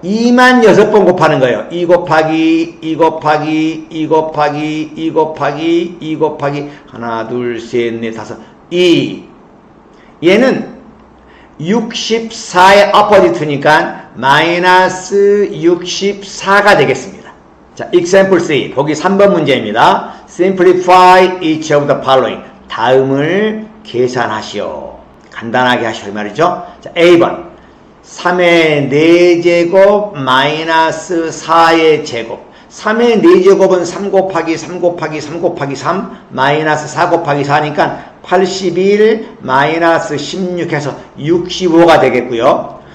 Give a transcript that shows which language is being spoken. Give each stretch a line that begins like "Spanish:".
Korean: 2만 6번 곱하는 거예요. 2 곱하기 2 곱하기 2 곱하기 2 곱하기 2 곱하기 하나 둘 셋 넷 다섯 2. 얘는 64의 어퍼지트니까 마이너스 64가 되겠습니다. 자, example 3 보기 3번 문제입니다.
English: Simplify each of the following.
Korean: 다음을 계산하시오. 간단하게 하시오 이 말이죠. 자, A번 3의 4제곱 마이너스 4의 제곱. 3의 4제곱은 3 곱하기 3 곱하기 3 곱하기 3 마이너스 4 곱하기 4니까 81 마이너스 16 해서 65가 되겠고요.